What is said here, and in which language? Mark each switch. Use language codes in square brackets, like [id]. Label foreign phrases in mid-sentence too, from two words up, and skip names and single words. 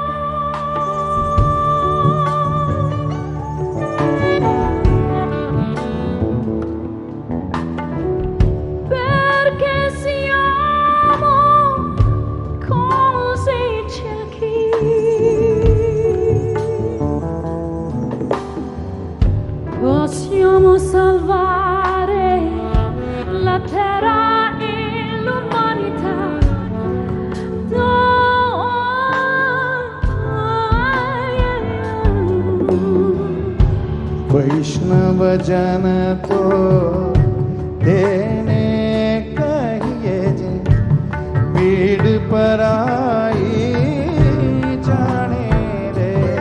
[it] Perché siamo così ciechi? Possiamo salvare la terra e l'umanità. [gu] વૈષ્ણવ જન તો તેને કહીએ જે પીડ પરાઈ જાણે રે।